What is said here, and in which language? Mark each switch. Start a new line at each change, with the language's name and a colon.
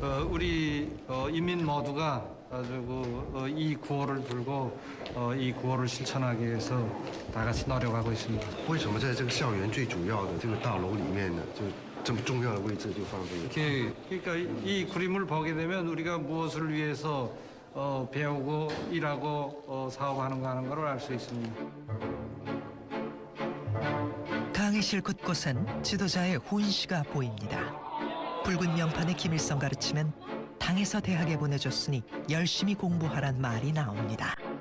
Korean: 우리 인민 모두가 아주 이 구호를 들고 이 구호를 실천하기 위해서 다 같이 노력하고 있습니다.
Chinese: 为什么在这个校园最主要的这个大楼里面呢，就这么重要的位置就放这个？
Korean: 그러니까 이 그림을 보게 되면 우리가 무엇을 위해서 배우고 일하고 사업하는가 하는 걸 알 수 있습니다. 강의실 곳곳엔 지도자의 훈시가 보입니다. 붉은 명판에 김일성 가르치면 당에서 대학에 보내줬으니 열심히 공부하란 말이 나옵니다.